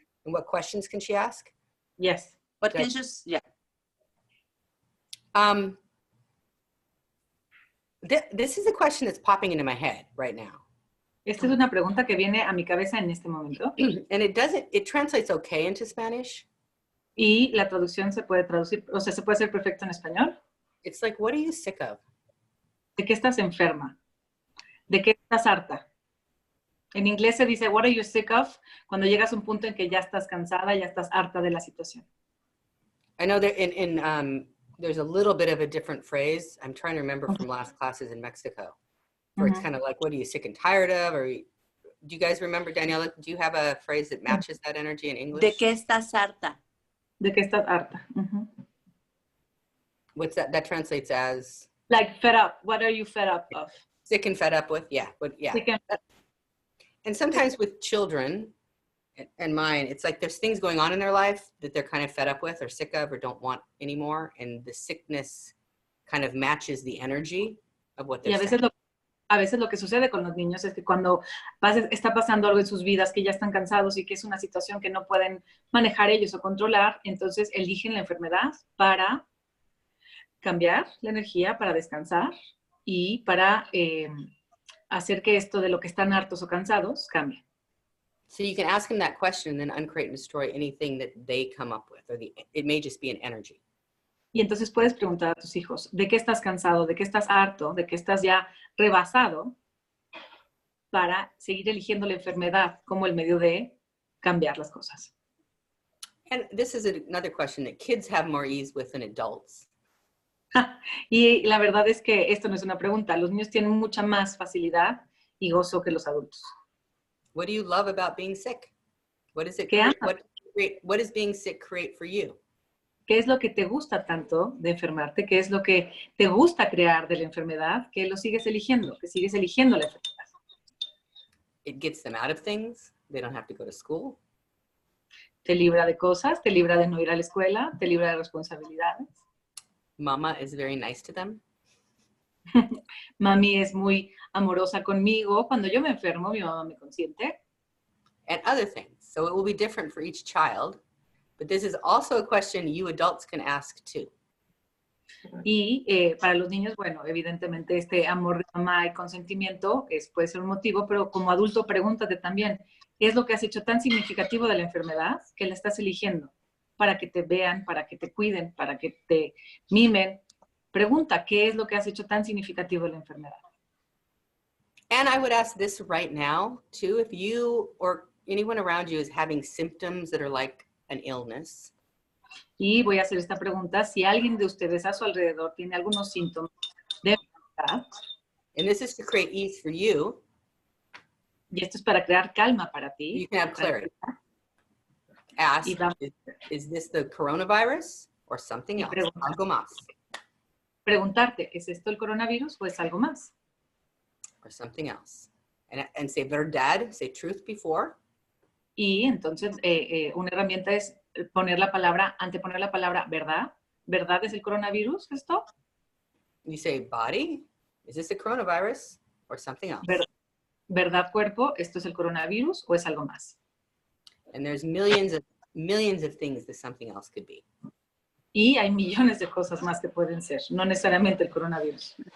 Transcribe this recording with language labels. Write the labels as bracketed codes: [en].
[en] And what questions can she ask? Yes. What can she, yeah. This is a question that's popping into my head right now. [es] Esta es una pregunta que viene a mi cabeza en este momento. [en] And it translates okay into Spanish. [es] Y la traducción se puede traducir, o sea, se puede hacer perfecto en español. [en] It's like, what are you sick of? [es] ¿De qué estás enferma? ¿De qué estás harta? En inglés se dice, [en] what are you sick of? [es] Cuando llegas a un punto en que ya estás cansada, ya estás harta de la situación. [en] I know that there's a little bit of a different phrase. I'm trying to remember from last classes in Mexico, where it's kind of like, what are you sick and tired of? Or do you guys remember, Daniela, do you have a phrase that matches that energy in English? [es] ¿De qué estás harta? ¿De qué estás harta? [en] What's that? That translates as? Like fed up. What are you fed up of? Sick and fed up with, yeah. But yeah. And sometimes with children and mine, it's like there's things going on in their life that they're kind of fed up with or sick of or don't want anymore. And the sickness kind of matches the energy of what they're saying. [es] A veces lo que sucede con los niños es que cuando está pasando algo en sus vidas, que ya están cansados y que es una situación que no pueden manejar ellos o controlar, entonces eligen la enfermedad para cambiar la energía, para descansar y para hacer que esto de lo que están hartos o cansados cambie. [en] So you can ask them that question and then uncreate and destroy anything that they come up with, or it may just be an energy. [es] Y entonces puedes preguntar a tus hijos, ¿de qué estás cansado? ¿De qué estás harto? ¿De qué estás ya rebasado? Para seguir eligiendo la enfermedad como el medio de cambiar las cosas. [en] And this is another question that kids have more ease with than adults. [es] Y la verdad es que esto no es una pregunta. Los niños tienen mucha más facilidad y gozo que los adultos. [en] What do you love about being sick? What does it [es] ¿Qué [en] create? [es] amas? [en] What does being sick create for you? [es] ¿Qué es lo que te gusta tanto de enfermarte? ¿Qué es lo que te gusta crear de la enfermedad? Que lo sigues eligiendo, que sigues eligiendo la enfermedad. [en] It gets them out of things. They don't have to go to school. [es] Te libra de cosas, te libra de no ir a la escuela, te libra de responsabilidades. [en] Mama is very nice to them. [es] Mami es muy amorosa conmigo. Cuando yo me enfermo, mi mamá me consiente. [en] And other things. So it will be different for each child. But this is also a question you adults can ask too. [es] Y para los niños, bueno, evidentemente este amor de mamá y consentimiento puede ser un motivo, pero como adulto pregúntate también, ¿qué es lo que has hecho tan significativo de la enfermedad que la estás eligiendo? Para que te vean, para que te cuiden, para que te mimen. Pregunta, ¿qué es lo que has hecho tan significativo de la enfermedad? [en] And I would ask this right now too, if you or anyone around you is having symptoms that are like an illness. [es] Y voy a hacer esta pregunta, si alguien de ustedes a su alrededor tiene algunos síntomas de enfermedad, [en] And this is to create ease for you. [es] y esto es para crear calma para ti, [en] You can have clarity. Ask, [es] Y va- [en] is this the coronavirus or something [es] Y [en] else? [es] pregunta. Algo más. preguntarte, ¿es esto el coronavirus o es algo más? [en] Or something else. And say verdad, say truth before. [es] Y entonces una herramienta es anteponer la palabra verdad. ¿Verdad es el coronavirus esto? [en] You say body, is this the coronavirus or something else? [es] ¿Verdad cuerpo? ¿Esto es el coronavirus o es algo más? [en] And there's millions of things that something else could be. [es] Y hay millones de cosas más que pueden ser, no necesariamente el coronavirus.